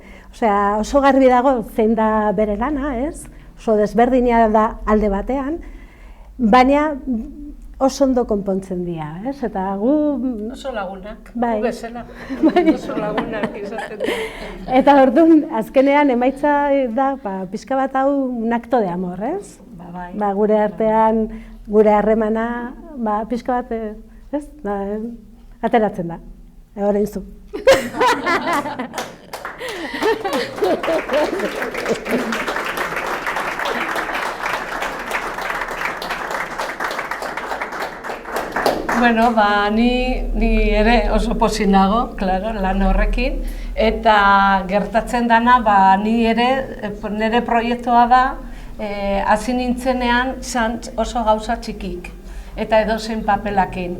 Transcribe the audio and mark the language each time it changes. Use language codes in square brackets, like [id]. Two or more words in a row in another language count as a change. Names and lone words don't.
[eu] Oso garbi dago zein da bere lana, ez? Oso desberdina da alde batean, baina oso ondo konpontzen dira, ez? Eta gu... Oso lagunak, gu bezala, oso lagunak izaten dira. Eta orduan, azkenean emaitza da, pixka bat hau [es] un acto de amor, [eu] ez? Gure artean, gure harremana, pixka bat, ez? Ateratzen da, orain zu. Bueno, ni ere oso pozik nago, claro, lan horrekin, eta gertatzen dana, ni ere, nire proiektua da, hasi nintzenean oso gauza txikik, eta edozein papelakin.